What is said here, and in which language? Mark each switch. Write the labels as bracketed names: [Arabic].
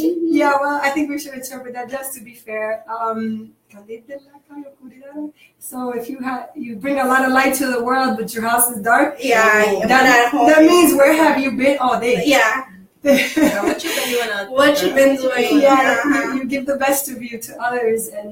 [English] Yeah, well, I think we should interpret that just to be fair. [Spanish] Candil de la calle, oscuridad. [English] So if you bring a lot of light to the world, but your house is dark. Yeah, that means where have you been all day? Yeah. What you been doing? Yeah, you give the best of you to others, and